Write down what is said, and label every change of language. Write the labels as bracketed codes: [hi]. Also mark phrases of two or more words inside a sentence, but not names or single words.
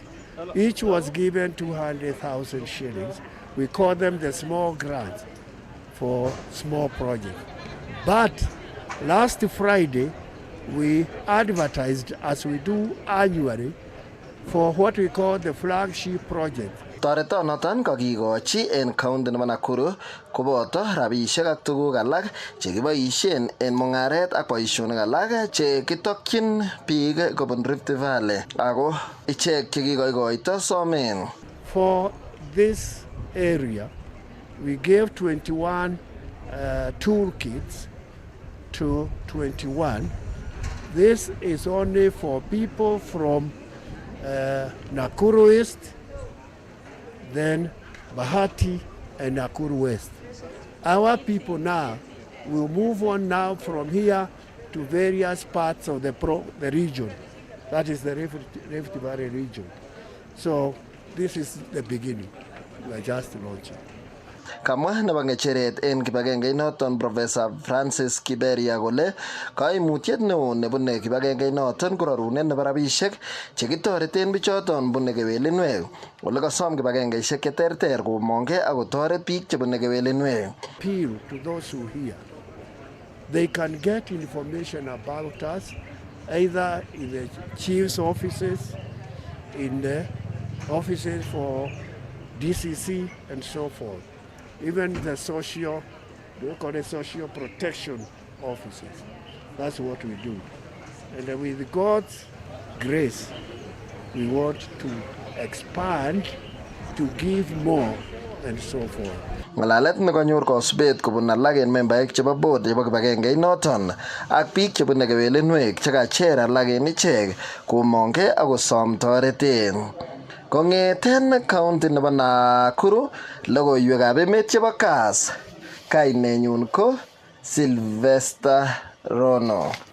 [en] Each was given 200,000 shillings. We call them the small grants for small projects. But last Friday, we advertised, as we do annually, for what we call the flagship project. [kln] Toretonoton kakikochi en county nebo Nakuru koboto rabisiek ak tuguk alak chekiboisien en mungaret ak boisionik alak chekitokyin biik kobun Rift Valley ako ichek chekikoikoito somen. [en] For this area, we gave 21 toolkits to 21. This is only for people from Nakuru East, then Bahati and Nakuru West. Our people now will move on now from here to various parts of the region. That is the Rift Valley region. So this is the beginning. We are just launching. [kln] Kamwa nebo ngecheret en kibagengeit noton Professor Francis Kiberia kole kaimutiet neo nebune kibagengeit noton ko rarunet nebo rabisiek chekitoreten bichoton bune kewelinwek ole kasom kibagengeisiek cheterter komongke ak kotoret biik chebune kewelinwek. [en] Appeal to those who hear. They can get information about us either in the chief's offices, in the offices for DCC and so forth. Even the social protection offices. That's what we do. And with God's grace, we want to expand, to give more, and so forth. [kln] Ngalalet nekonyor kosubet kobun alak en membaek chebo board chebo kibagengeit noton ak biik chebune kewelinwek chekacher alak en ichek komongke ak kosom toreten. Kongeten county nebo Nakuru, logoiwekab emet chebo Kass, kainenyun ko Sylvester Rono.